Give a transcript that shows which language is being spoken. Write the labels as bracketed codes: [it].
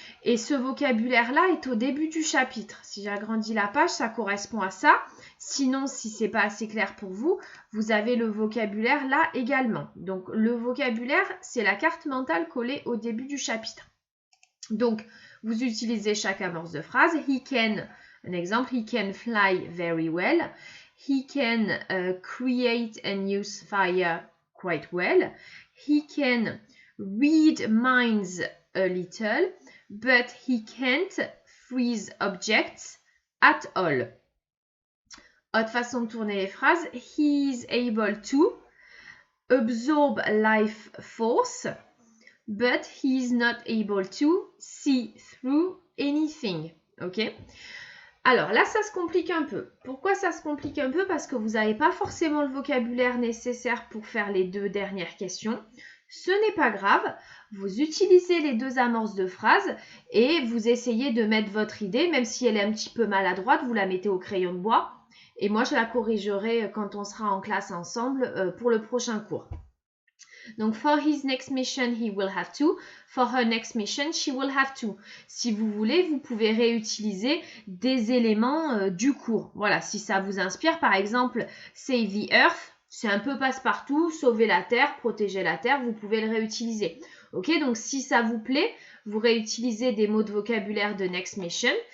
[fr] Et ce vocabulaire-là est au début du chapitre. Si j'agrandis la page, ça correspond à ça. Sinon, si c'est pas assez clair pour vous, vous avez le vocabulaire là également. Donc, le vocabulaire, c'est la carte mentale collée au début du chapitre. Donc, vous utilisez chaque amorce de phrase. [en] He can, [fr] un exemple, [en] he can fly very well. He can create and use fire quite well. He can read minds a little, but he can't freeze objects at all. [fr] Autre façon de tourner les phrases, [en] he is able to absorb life force, but he is not able to see through anything. [fr] Ok? Alors là, ça se complique un peu. Pourquoi ça se complique un peu? Parce que vous n'avez pas forcément le vocabulaire nécessaire pour faire les deux dernières questions. Ce n'est pas grave, vous utilisez les deux amorces de phrases et vous essayez de mettre votre idée, même si elle est un petit peu maladroite, vous la mettez au crayon de bois et moi je la corrigerai quand on sera en classe ensemble pour le prochain cours. [en] Donc, for his next mission, he will have to. For her next mission, she will have to. [fr] Si vous voulez, vous pouvez réutiliser des éléments du cours. Voilà, si ça vous inspire, par exemple, [en] save the earth, [fr] c'est un peu passe-partout, sauver la terre, protéger la terre, vous pouvez le réutiliser. Ok, donc si ça vous plaît, vous réutilisez des mots de vocabulaire de next mission.